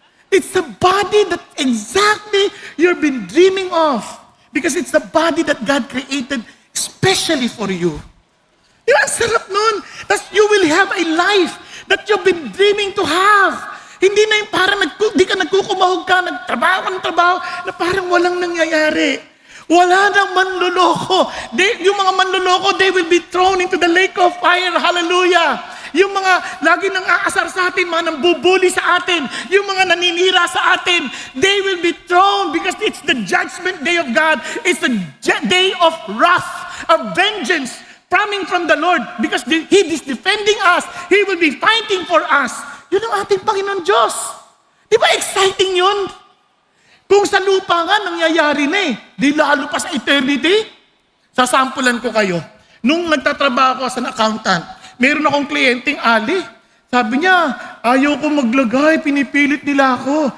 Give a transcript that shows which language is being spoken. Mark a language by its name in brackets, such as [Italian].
[English] It's the body that exactly you've been dreaming of. Because it's the body that God created especially for you. [Filipino] Ang sarap nun. Tapos [English] you will have a life that you've been dreaming to have. [Filipino] Hindi na yung parang di ka nagkukumahog ka, nagtrabaho ka ng trabaho, na parang walang nangyayari. Wala nang manluloko. Yung mga manluloko, [English] they will be thrown into the lake of fire. Hallelujah. [Filipino] Yung mga lagi nang aasar sa atin, mga nambubuli sa atin, yung mga naninira sa atin, [English] they will be thrown because it's the judgment day of God. It's the day of wrath, of vengeance coming from the Lord because He is defending us. He will be fighting for us. [Filipino] Yun ang ating Panginoon Diyos. Di ba exciting yun? Kung sa lupa nga, nangyayari na di lalo pa sa eternity. Sasampulan ko kayo. Nung nagtatrabaho ako [English] as an accountant, [Filipino] meron akong kliyenteng Ali. Sabi niya, ayaw ko maglagay, pinipilit nila ako.